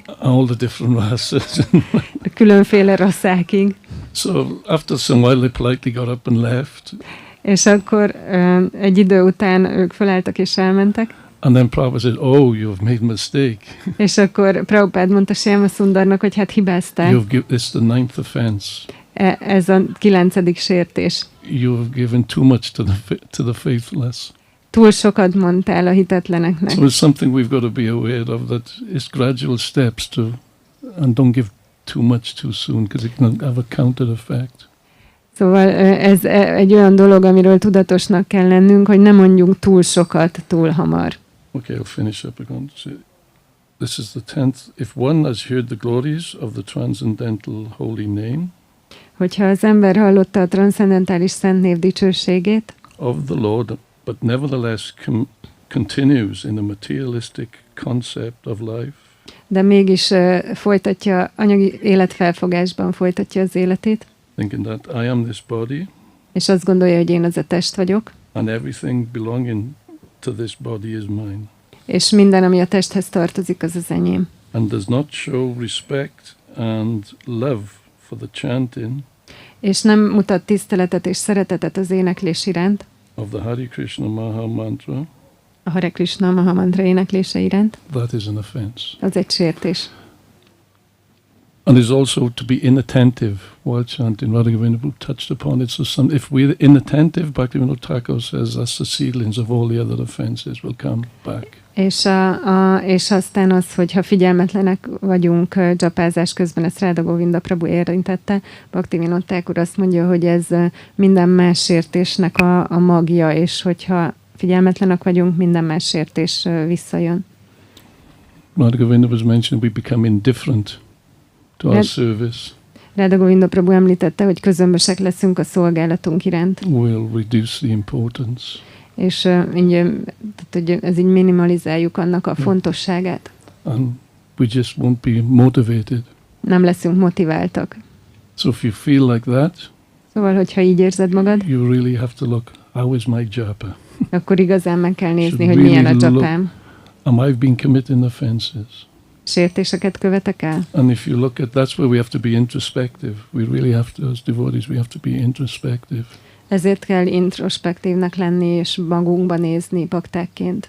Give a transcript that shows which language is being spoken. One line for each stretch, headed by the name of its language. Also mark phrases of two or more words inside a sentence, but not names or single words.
English: All the different races.
Hungarian: A különféle rasszákig.
English: So after some while they politely got up and left.
Hungarian: És akkor egy idő után ők felálltak és elmentek.
English: And then Prabhupada said, oh, you've made a mistake.
Hungarian: És akkor Prabhupád mondta Shama Sundarnak, hogy hát hibáztál.
English: It's the 9th offense.
Hungarian: Ez a 9. sértés.
English: You've given too much to the faithless.
Hungarian: Túl sokat mondtál a hitetleneknek.
English: So it's something we've got to be aware of, that it's gradual steps and don't give too much too soon, because it can have a counter effect.
Hungarian: Szóval ez egy olyan dolog, amiről tudatosnak kell lennünk, hogy ne mondjunk túl sokat túl hamar.
English: Okay, I'll finish up again. this is the 10th. If one has heard the glories of the transcendental holy name,
Hungarian: hogyha az ember hallotta a transzcendentális szent név dicsőségét,
English: of the Lord, but nevertheless continues in a materialistic concept of life,
Hungarian: de mégis folytatja, anyagi életfelfogásban folytatja az életét,
English: thinking that I am this body,
Hungarian: és azt gondolja, hogy én az a test vagyok,
English: and everything belonging to this body is mine,
Hungarian: és minden, ami a testhez tartozik, az az enyém.
English: and does not show respect and love for the chanting
Hungarian: És nem mutat tiszteletet és szeretetet az éneklés iránt,
English: of the Hare Krishna Maha Mantra,
Hungarian: a Hare Krishna Maha Mantra éneklése iránt,
English: that is an offense.
Hungarian: az egy sértés.
English: And is also to be inattentive while chanting. Radha Govinda touched upon it. So if we're inattentive, Bhaktivinoda Thakur says that's the seedlings of all the other offenses will come back.
Hungarian: És aztán az, hogyha figyelmetlenek vagyunk dzsapázás közben, ezt Radha Govinda Prabhu érintette, Bhaktivinoda Thakur azt mondja, hogy ez minden más sértésnek a magja, és hogyha figyelmetlenek vagyunk, minden más sértés visszajön.
English: Radha Govinda was mentioning we become indifferent to our service.
Hungarian: Radha Govinda Prabhu említette, hogy közömbösek leszünk a szolgálatunk iránt.
English: We'll reduce the importance.
Hungarian: És ez így minimalizáljuk annak a fontosságát.
English: And we just won't be motivated.
Hungarian: Nem leszünk motiváltak.
English: So if you feel like that,
Hungarian: Szóval, hogyha így érzed magad,
English: you really have to look, how is my japa?
Hungarian: akkor igazán meg kell nézni,
English: Should
Hungarian: hogy milyen a
English: really
Hungarian: dzsapám.
English: Am I been committing offenses?
Hungarian: Sértéseket követek el?
English: And if you look at, that's where we have to be introspective. We really have to, as devotees, we have to be introspective.
Hungarian: Ezért kell introspektívnek lenni és magunkba nézni baktákként.